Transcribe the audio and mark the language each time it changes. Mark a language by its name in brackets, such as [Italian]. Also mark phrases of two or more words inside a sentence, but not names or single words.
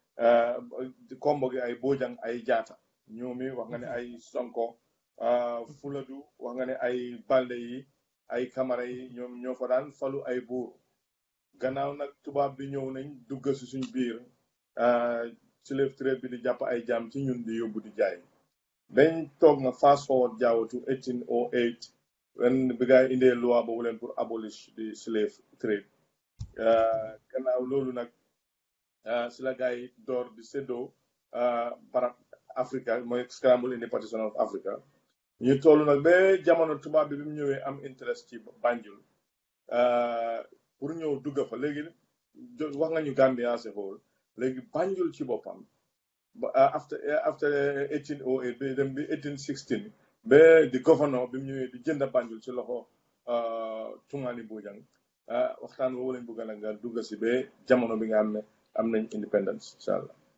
[Wolof] kombo gi ay Bojang ay Jaata ñoomi wax nga ne ay Sonko Fuladu wax nga ne ay Balde yi ay Kamara yi ñoom ñoo fa daan falu ay buur gannaaw nag tubaab bi ñëw nañ dugg si suñ biir [English] slave trade [Wolof] bi di jàpp ay jaam ci ñun di yóbbu di jaay dañ toog na [English] fast forward Diawo to 1808 when [Wolof] bi gaa yi indee loi boobu leen pour abolish di [English] slave trade [Wolof] gannaaw loolu nag si la gaa yi door di séddoo barab Africa mooy [English] Scramble in the Partition of Africa [Wolof] ñu toll nag ba jamono tubaab bi mu ñëwee am interest ci Banjul pour ñëw dugga fa léegi wax nga ñu [English] Gambia as a whole [Wolof] léegi Banjul ci boppam after 1808 bi dem bi 1816 ba di governor bi mu ñëwee di jënd Banjul ci loxo Tungani Bojang waxtaan woowu lañ bëgg nag nga dugga si ba jamono bi nga am ne am nañ independence [Arabic] إن شاء الله.